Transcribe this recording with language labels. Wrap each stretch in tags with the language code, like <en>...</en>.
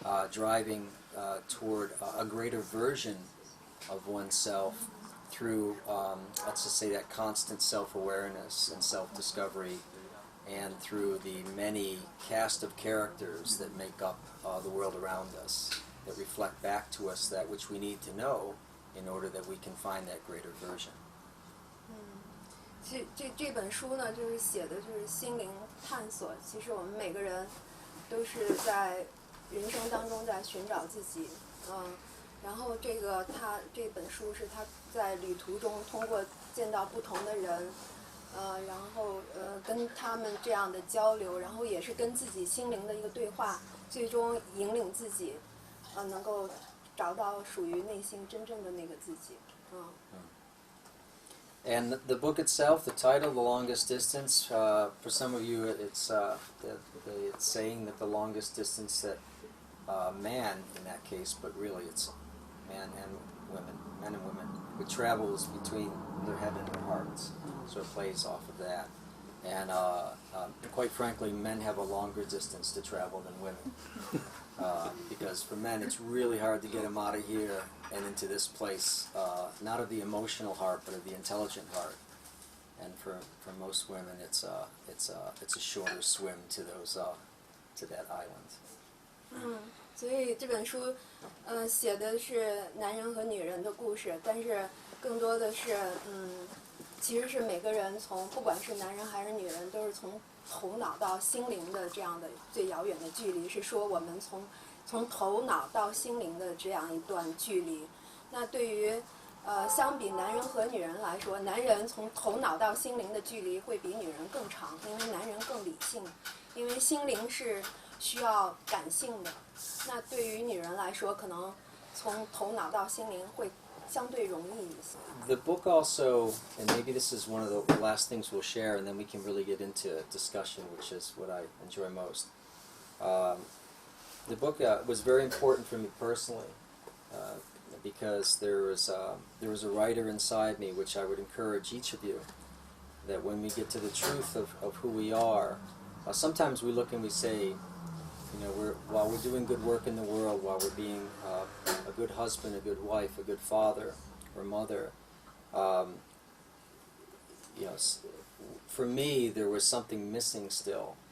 <en>driving toward a greater version of oneself through, let's just say, that constant self-awareness and self-discovery, and through the many cast of characters that make up the world around us, that reflect back to us that which we need to know in order that we can find that greater version.</en> <zh>这本书呢，就是写的就是心灵探索。其实我们每个人都是在人生当中在寻找自己，然后这本书是他在旅途中通过见到不同的人。然后跟他们这样的交流，然后也是跟自己心灵的一个对话，最终引领自己，能够找到属于内心真正的那个自己。</zh> <en>And the book itself, the title, The Longest Distance, for some of you it's saying that the longest distance that man, in that case, but really it's men and women, would travel is between their head and their hearts. So it plays off of that. And quite frankly, men have a longer distance to travel than women. Because for men, it's really hard to get them out of here and into this place, not of the emotional heart, but of the intelligent heart. And for most women, it's a shorter swim to that island.</en> <zh>所以这本书，写的是男人和女人的故事，但是更多的是，其实是每个人不管是男人还是女人，都是从头脑到心灵的这样的最遥远的距离，是说我们从头脑到心灵的这样一段距离。那对于相比男人和女人来说，男人从头脑到心灵的距离会比女人更长，因为男人更理性，因为心灵是需要感性的。那对于女人来说，可能从头脑到心灵会相对容易一些。</zh> <en>The book also, and maybe this is one of the last things we'll share, and then we can really get into discussion, which is what I enjoy most. The book was very important for me personally because there was a writer inside me, which I would encourage each of you, that when we get to the truth of who we are, sometimes we look and we say, while we're doing good work in the world, while we're being a good husband, a good wife, a good father or mother, for me there was something missing still.</en>